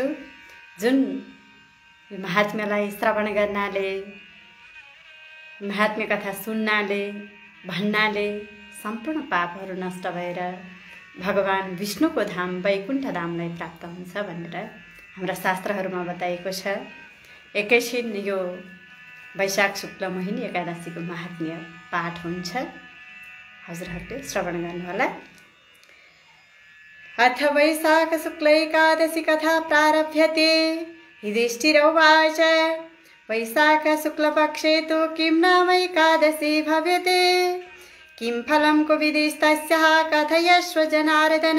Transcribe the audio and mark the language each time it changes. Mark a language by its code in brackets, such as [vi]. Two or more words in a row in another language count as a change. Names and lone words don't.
[ne] जुन यो महात्म्यलाई श्रवण गर्नाले, महात्म्य कथा सुन्नाले, भन्नाले सम्पूर्ण पापहरू नष्ट भएर भगवान विष्णुको धाम वैकुण्ठ धामलाई प्राप्त हुन्छ भनेर हाम्रा शास्त्रहरूमा बताइएको छ। एकैछिन यो वैशाख शुक्ल मोहिनी एकादशीको महात्म्य पाठ हुन्छ, हजुरहरूले श्रवण गर्नुहोला। [sa] अथ वैशाख शुक्ल एकादशी कथा प्रारभ्यते। युधिष्ठिर उवाच वैशाख शुक्लपक्षे तु किं नाम एकादशी भव्यते, किं फलं कुविदिस्तस्याः कथयस्व जनार्दन।